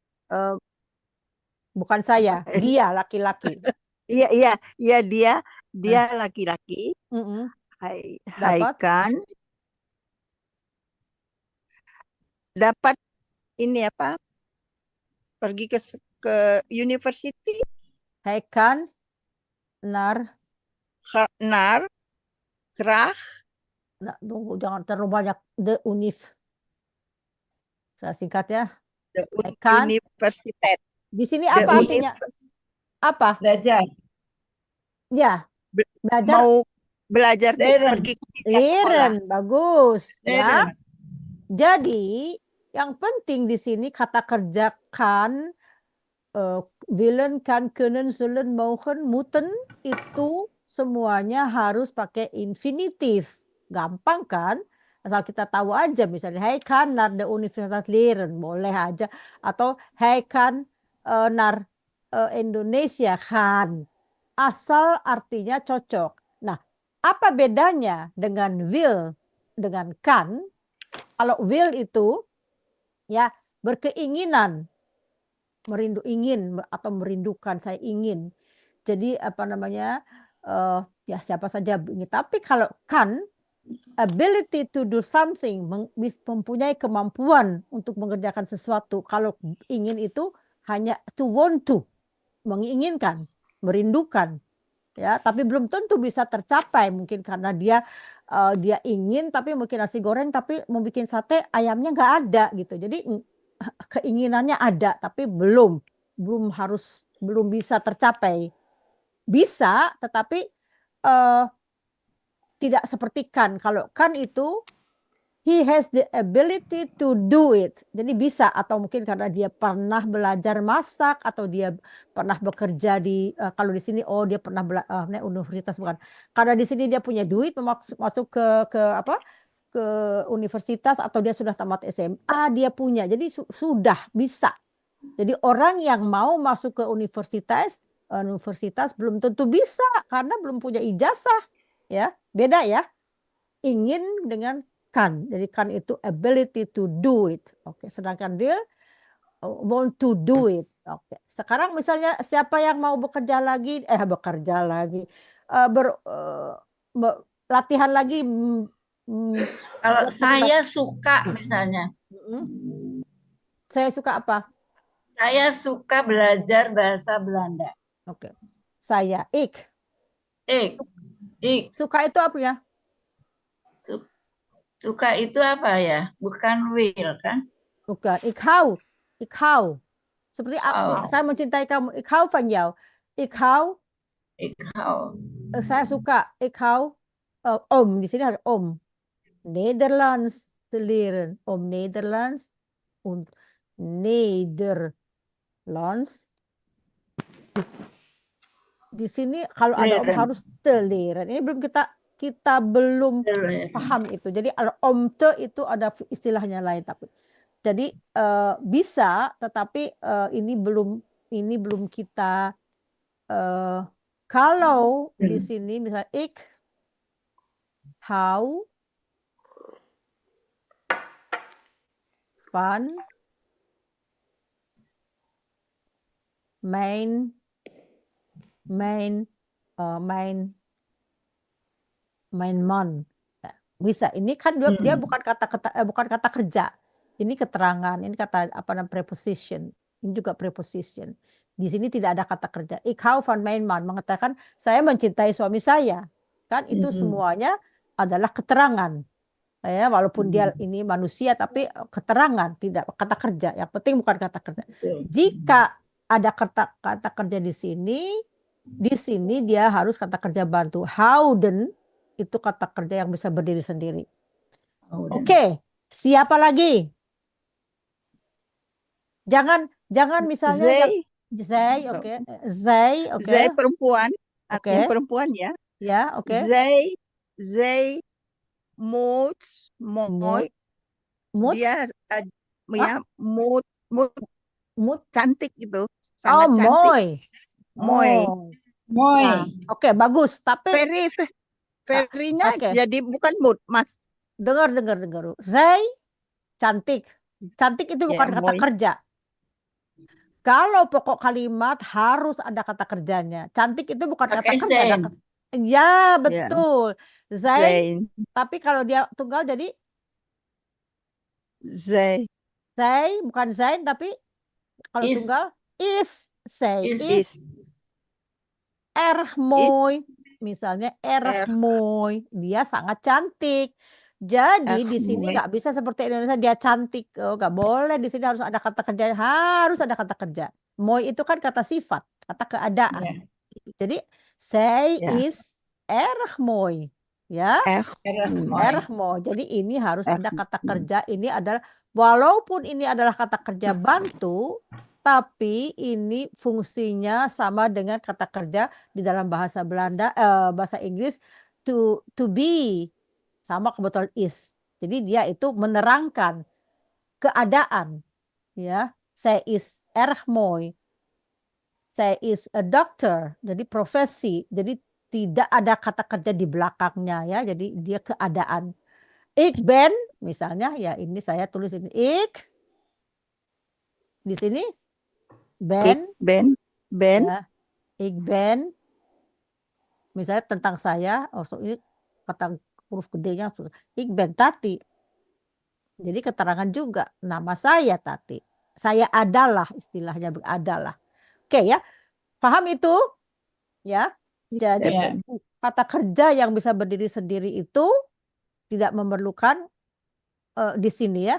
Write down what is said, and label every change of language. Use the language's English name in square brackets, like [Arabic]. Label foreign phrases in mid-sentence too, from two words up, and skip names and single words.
[Indonesian] Bukan saya, dia laki-laki. iya dia laki-laki. Mm-mm. Hai Dapat? kan dapat ini apa? Pergi ke university [Dutch] Hij kan naar. naar graag [Indonesian] Nah, tunggu, jangan terlalu banyak de univ. Saya singkat ya. de [Dutch] Hij kan. universiteit. [Indonesian] Di sini De apa artinya? Apa? Belajar. Ya, belajar. Mau belajar Leren. pergi ke sekolah. Leren, bagus. Ya. Leren. Jadi, yang penting di sini kata kerja kan, [Dutch] willen, kan, kunnen, zullen, mogen, moeten, [Indonesian] itu semuanya harus pakai infinitif. Gampang kan? Asal kita tahu aja, misalnya, [Dutch] hij kan naar de universiteit leren, [Indonesian] boleh aja. Atau, [Dutch] hij kan naar Indonesia, kan. [Indonesian] Asal artinya cocok. Nah, apa bedanya dengan will, dengan kan? Kalau will itu ya berkeinginan, ingin atau merindukan, saya ingin. Jadi apa namanya, ya siapa saja ingin. Tapi kalau kan, [English] ability to do something, [Indonesian] mempunyai kemampuan untuk mengerjakan sesuatu. Kalau ingin itu hanya [English] to want to, [Indonesian] menginginkan, merindukan. Ya, tapi belum tentu bisa tercapai, mungkin karena dia ingin tapi mungkin nasi goreng tapi mau bikin sate ayamnya nggak ada gitu. Jadi keinginannya ada tapi belum bisa tercapai. Bisa tetapi tidak seperti kan. Kalau kan itu [English] he has the ability to do it. [Indonesian] Jadi bisa, atau mungkin karena dia pernah belajar masak atau dia pernah bekerja di kalau di sini dia pernah universitas, bukan. Karena di sini dia punya duit masuk ke universitas, atau dia sudah tamat SMA, dia punya. Jadi sudah bisa. Jadi orang yang mau masuk ke universitas belum tentu bisa karena belum punya ijazah, ya. Beda ya. Ingin dengan kan. Jadi kan itu [English] ability to do it. [Indonesian] Oke, sedangkan dia [English] want to do it. [Indonesian] Oke. Sekarang misalnya siapa yang mau bekerja lagi, latihan lagi. Kalau saya suka misalnya. Saya suka apa? Saya suka belajar bahasa Belanda. Oke. Saya ik. Suka itu apa ya? Suka itu apa ya? Bukan will kan? Bukan. [Dutch] Ik hou. [Indonesian] Seperti aku, saya mencintai kamu. [Dutch] Ik hou van jou. Ik hou. [Indonesian] Saya suka. [Dutch] Ik hou. Om. [Indonesian] Di sini ada om. [Dutch] Nederlands te leren. Om Nederlands. Nederlands. [Indonesian] Di sini kalau ada om harus [Dutch] te leren. [Indonesian] Ini belum kita belum paham itu. Jadi om te itu ada istilahnya lain, tapi jadi bisa, tetapi ini belum kita kalau di sini misalnya [Dutch] ik hou van mijn man. [Indonesian] Bisa. Ini kan dia bukan kata kerja. Ini keterangan, ini kata preposition. Ini juga preposition. Di sini tidak ada kata kerja. [Dutch] Ik hou van mijn man [Indonesian] mengatakan saya mencintai suami saya. Kan itu semuanya adalah keterangan. Ya, walaupun dia ini manusia tapi keterangan, tidak kata kerja. Yang penting bukan kata kerja. Jika ada kata kerja di sini dia harus kata kerja bantu. Houden itu kata kerja yang bisa berdiri sendiri. Oke, siapa lagi? Jangan misalnya zij, oke. Zij, oke. Zij perempuan, artinya Oke. perempuan ya. Ya, oke. [Dutch] Zij moet [Indonesian] dia ya mood cantik gitu. Sangat cantik. Mooi. Nah, oke, bagus. Tapi Very-nya jadi bukan mood, Mas. Dengar. Zij cantik. Cantik itu bukan Ya, kata mooi. kerja. Kalau pokok kalimat harus ada kata kerjanya. Cantik itu bukan kata Pakai kerja, ada zijn. kata. Ya, betul. Zij, Zijn. tapi kalau dia tunggal jadi Zij. zij, bukan zijn, tapi kalau Is. tunggal is. Zij Is. [Dutch] is erg mooi. [Indonesian] Misalnya erg Erg. mooi. Dia sangat cantik. Jadi Erg di sini mooi. nggak bisa seperti Indonesia dia cantik. Oh, nggak boleh. Di sini harus ada kata kerja. Harus ada kata kerja. Mooi itu kan kata sifat, kata keadaan. Ya. Jadi zij Ya. [Dutch] is erg mooi. [Indonesian] Ya, Erg Erg mooi. [Dutch] erg mooi. [Indonesian] Jadi ini harus Erg ada kata mooi. kerja. Ini adalah walaupun ini adalah kata kerja bantu, tapi ini fungsinya sama dengan kata kerja di dalam bahasa Belanda, bahasa Inggris [English] to be, [Indonesian] sama kebetulan is. Jadi dia itu menerangkan keadaan, ya. Saya [Dutch] is erg mooi. [Indonesian] Saya [English] is a doctor, [Indonesian] jadi profesi. Jadi tidak ada kata kerja di belakangnya, ya. Jadi dia keadaan. [Dutch] Ik ben, [Indonesian] misalnya, ya ini saya tulis ini ik. Di sini ben, Ben. ya, ik ben. Misalnya tentang saya, ini kata huruf gedenya, [Dutch] ik ben Tati. [Indonesian] Jadi keterangan juga, nama saya Tati. Saya adalah, istilahnya adalah. Oke ya, paham itu? Ya, jadi Ya. kata kerja yang bisa berdiri sendiri itu tidak memerlukan di sini ya.